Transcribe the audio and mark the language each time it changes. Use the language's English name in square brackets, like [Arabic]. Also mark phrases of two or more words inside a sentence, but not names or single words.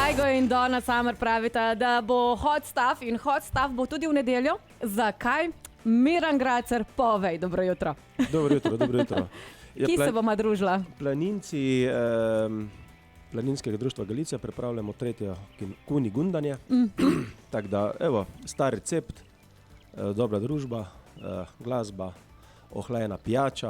[Slovenian] Gajgo in Donna Summer pravita, da bo [English] hot stuff [Slovenian] in [English] hot stuff [Slovenian] bo tudi v nedeljo. Zakaj? Miran Gracer, povej, dobro jutro. Dobro jutro. Ki se boma družila? Planinci Planinskega društva Galicija pripravljamo tretjo Kunigundanje. Tako da, evo, star recept, dobra družba, glasba, ohlajena pijača,